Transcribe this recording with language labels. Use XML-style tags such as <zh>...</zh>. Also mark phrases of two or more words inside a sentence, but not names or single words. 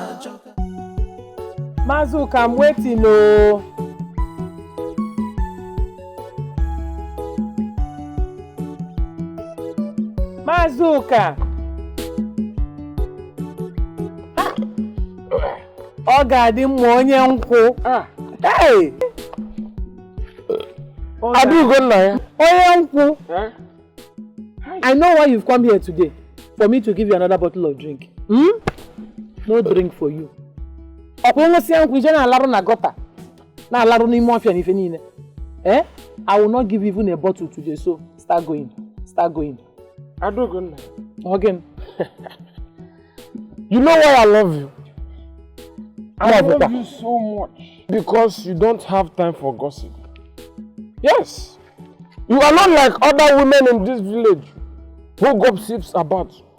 <en>Mazuka, I'm waiting. Oh.</en> <ig>Mazuka. Ọ ga-adị mma onye nkwụ. Hey! Adugo nna ya. Onye nkwụ.</ig> <en>I know why you've come here today. For me to give you another bottle of drink. No drink for you.</en> <ig>Ọkwa nwesi nkwụ ije na-alarụ na gọta. Na-alarụ n'ime ọfịa n'ife niile.</ig> <en>I will not give even a bottle today, so start going. Start going.</en> <ig>Adugo nna.</ig> <en>Again. You know why I love you? I love you so much because you don't have time for gossip. Yes, you are not like other women in this village who gossips about.</en>